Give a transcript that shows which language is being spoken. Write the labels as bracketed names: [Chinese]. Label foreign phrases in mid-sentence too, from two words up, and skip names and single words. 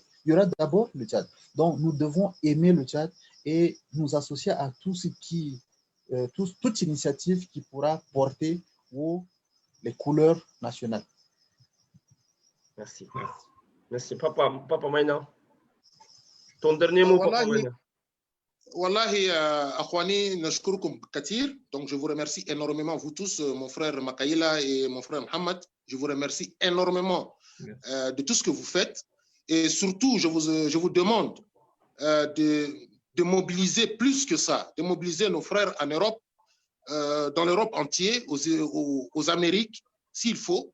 [French] Il y aura d'abord le Tchad. Donc, nous devons aimer le Tchad et nous associer à tout ce qui, toute initiative qui pourra porter les couleurs nationales. Merci. Merci. Papa Maïna. Ton dernier mot, Papa Maïna. [Arabic] والله، أخواني، نشكركم كثير. [French] Donc, je vous remercie énormément, vous tous, mon frère Makaïla et mon frère Mohamed. Je vous remercie énormément de tout ce que vous faites. Et surtout, je vous demande de mobiliser plus que ça, de mobiliser nos frères en Europe, dans l'Europe entière, aux Amériques, s'il faut.